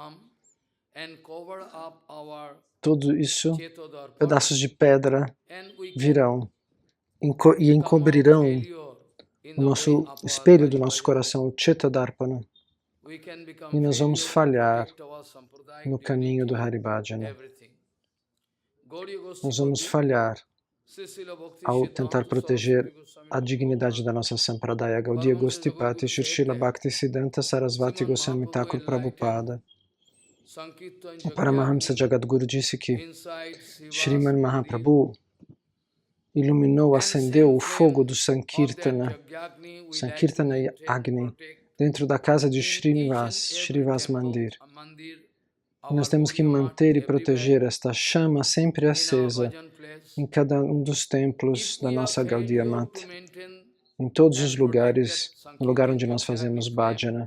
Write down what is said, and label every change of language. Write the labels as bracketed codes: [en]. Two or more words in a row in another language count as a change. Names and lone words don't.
[pt] tudo isso, pedaços de pedra, virão e encobrirão o nosso espelho do nosso coração, o Chetadarpana, e nós vamos falhar no caminho do Haribhajana. Nós vamos falhar ao tentar proteger a dignidade da nossa Sampradaya. Gaudiya Gostipati, Srila Bhakti Siddhanta Sarasvati Goswami Thakur Prabhupada. O Paramahamsa Jagadguru disse que Sriman Mahaprabhu iluminou, acendeu o fogo do Sankirtana Agni, dentro da casa de Srinivas Mandir. E nós temos que manter e proteger esta chama sempre acesa em cada um dos templos da nossa Gaudiya Math, em todos os lugares, no lugar onde nós fazemos bhajana.